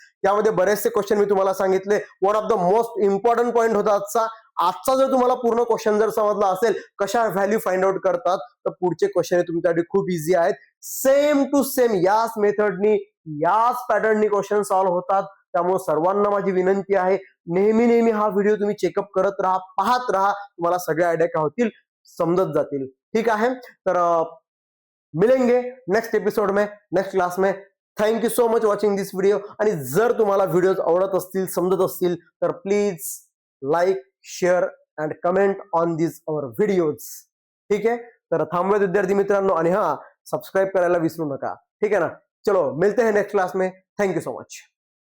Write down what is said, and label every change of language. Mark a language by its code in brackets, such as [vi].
[mr] त्यामध्ये बरेचसे क्वेश्चन मी तुम्हाला सांगितले. [en] one of the most important point [mr] होता आजचा जर तुम्हाला पूर्ण क्वेश्चन जर समजला असेल कशा व्हॅल्यू फाइंड आउट करतात, तर पुढचे क्वेश्चन तुमच्यासाठी खूप इझी आहेत. सेम टू सेम याच मेथडनी याच पॅटर्ननी क्वेश्चन सॉल्व्ह होतात. त्यामुळे सर्वांना माझी विनंती आहे, नेहमी नेहमी हा व्हिडिओ तुम्ही चेकअप करत राहा, पाहत राहा, तुम्हाला सगळ्या आयडिया काय होतील समजत जातील. ठीक आहे, [hi] तर मिलेंगे नेक्स्ट एपिसोड में, नेक्स्ट क्लास में. [en] Thank you so much watching this video. [mr] आणि जर तुम्हाला व्हिडिओज आवडत असतील, समजत असतील, तर [en] Please like, share and comment on this our videos. [mr] ठीक आहे, तर थांबूयात विद्यार्थी मित्रांनो, आणि हा सबस्क्राईब करायला विसरू नका. ठीक आहे ना. [hi] चलो मिलते हैं नेक्स्ट क्लास में. Thank you so much.